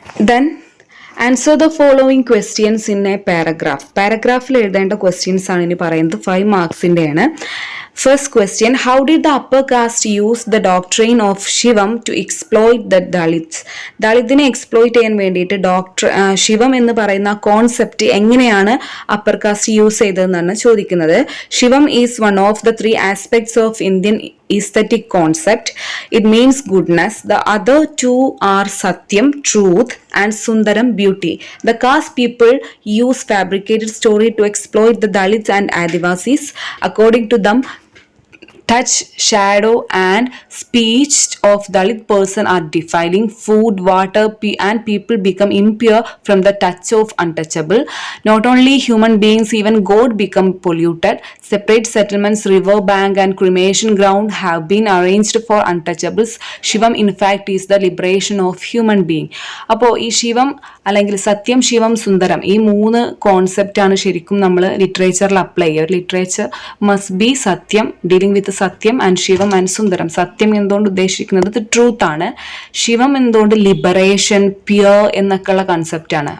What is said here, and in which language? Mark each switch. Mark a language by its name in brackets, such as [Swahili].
[English] Then answer the following questions in a paragraph. [Malayalam] Paragraphil എഴുതേണ്ട questions ആണ് ഇനി പറയുന്നത് 5 മാർക്സിന്റെയാണ്. [English] First question, how did the upper caste use the doctrine of Shivam to exploit the Dalits? [Malayalam] ദളിതിനെ exploit ചെയ്യാൻ വേണ്ടിയിട്ട് ശിവം എന്ന് പറയുന്ന concept എങ്ങനെയാണ് upper cast use ചെയ്തതെന്നാണ് ചോദിക്കുന്നത്. [English] Shivam is one of the 3 aspects of Indian aesthetic concept. It means goodness. The other 2 are Satyam, truth, and Sundaram, beauty. The caste people use fabricated story to exploit the Dalits and Adivasis. According to them, touch, shadow, and speech of Dalit person are defiling. Food, water, and people become impure from the touch of untouchable. Not only human beings, even God become polluted. Separate settlements, river bank, and cremation ground have been arranged for untouchables. Shivam, in fact, is the liberation of human being. [Malayalam] അപ്പോൾ ഈ ശിവം അല്ലെങ്കിൽ സത്യം, ശിവം, സുന്ദരം ഈ 3 concept ആണ് ശരിക്കും നമ്മൾ ലിറ്ററേച്ചറിൽ apply ചെയ്യുക. [English] Literature must be Satyam, dealing with Satyam, and Shivam and Sundaram. [Malayalam] സത്യം എന്തുകൊണ്ട് ഉദ്ദേശിക്കുന്നത് ട്രൂത്ത് ആണ്. ശിവം എന്തുകൊണ്ട് ലിബറേഷൻ, പ്യുർ എന്നൊക്കെയുള്ള കൺസെപ്റ്റാണ്.